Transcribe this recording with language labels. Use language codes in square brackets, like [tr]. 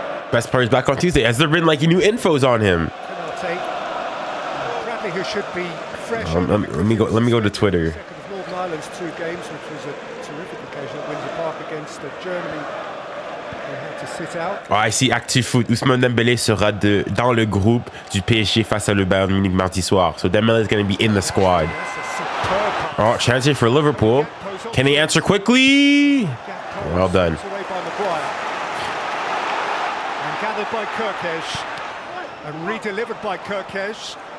[en] Best part is back on Tuesday. Has there been like new infos on him? Bradley, who should be fresh. Let me go to Twitter. from Ireland's 2 games, which was a terrific occasion at Windsor Park against Germany. They had to sit out. [fr] Ah, ici, ActuFoot. Ousmane Dembélé sera dans le groupe du PSG face à le Bayern Munich mardi soir. [en] So Dembélé is going to be in the squad. Oh, chance here for Liverpool. Can they answer quickly? Well done. And gathered by 𝙀𝙀𝙖 and re-delivered by 𝙀𝙀𝙖.